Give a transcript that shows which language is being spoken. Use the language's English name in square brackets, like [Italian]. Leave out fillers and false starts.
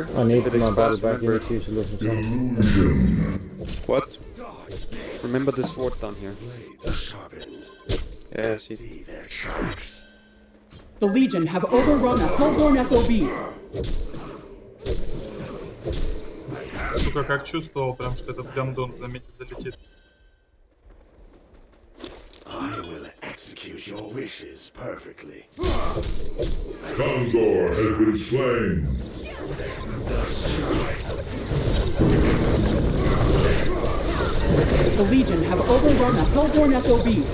[English] I need my battle back, you need to use illusions. What? Remember this ward down here. Yeah, see. The Legion have overrun a hellborn FOB. [Russian] Сука, как чувствовал прям, что этот гандон залетит. [English] I will execute your wishes perfectly. Kongor has been slain. The Legion have overrun a hellborn FOB.